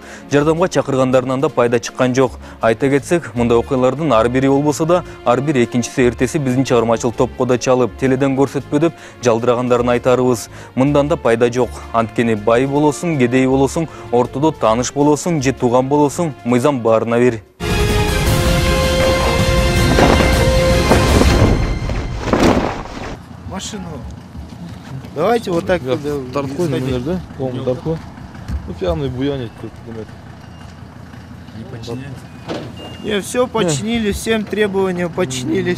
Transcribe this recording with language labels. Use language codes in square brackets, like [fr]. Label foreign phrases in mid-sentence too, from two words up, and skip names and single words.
[ky] Жардамга чакыргандарынан да пайда чыккан жок. Айта кетсек, мындай окуялардын ар бири болбосо да, ар бир экинчиси эртеси биздин чыгармачыл топко да чалып, теледен көрсөтпө деп жалдырагандарын айтарыбыз. Мындан да пайда жок. Анткени бай болосуң, кедей болосуң, ортодо тааныш болосуң, же тууган болосуң, мыйзам баарына бир. [ru] Машину. Давайте вот так. Тарткой, например, да? Полный тарткой. Ну, пьяный буянит тут. Не подчиняется? Не, все починили, всем требованиям подчинились.